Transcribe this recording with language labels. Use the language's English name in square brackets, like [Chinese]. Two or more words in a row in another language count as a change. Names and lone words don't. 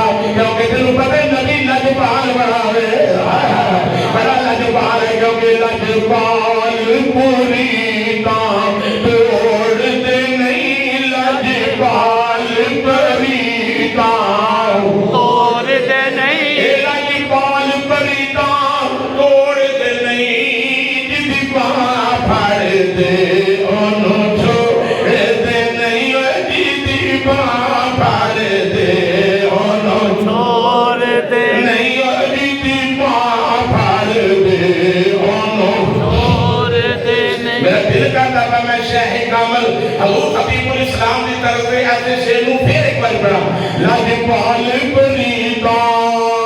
[Punjabi] کیونکہ تینوں پتہ ہے نبی لجپال بڑا ہے, بڑا لجپال ہے, کیونکہ لجپال پوری کام توڑ دے نہیں, لجپال پوری کام توڑ دے نہیں, لجپال پوری کام توڑ دے نہیں, جدی باں پھڑ دے انہوں چھوڑ دے نہیں, جدی باں پھڑ دے انہوں چھوڑ دے نہیں, جدی باں پھڑ دے انہوں چھوڑ دے نہیں. [Urdu] میرا دل کرتا تھا میں شیخ کامل حضور خطیب الاسلام کی طرف سے ایسے شیروں پھر ایک بار پڑھا, [Punjabi] لجپال پوری کام